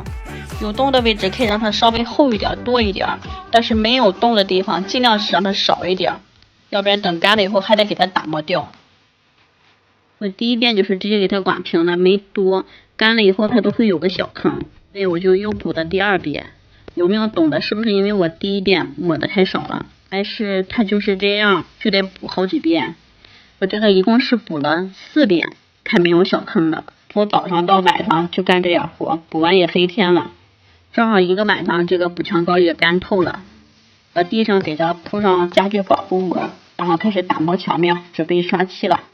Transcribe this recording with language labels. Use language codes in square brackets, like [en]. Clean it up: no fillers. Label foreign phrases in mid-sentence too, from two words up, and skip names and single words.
[zh] 有洞的位置可以讓它稍微厚一點多一點，但是沒有洞的地方盡量是讓它少一點，要不然等乾了以後還得給它打磨掉。我第一遍就是直接給它刮平了，沒多，乾了以後它都會有個小坑，所以我就又補的第2遍。有沒有懂的？是不是因為我第一遍抹的太少了，還是它就是這樣就得補好幾遍？我這個一共是補了4遍，看沒有小坑的。從早上到晚上就幹這樣活，補完也黑天了。正好1個晚上，這個補牆膏也乾透了，把地上給它鋪上家具保護膜，然後開始打磨牆面，準備刷漆了。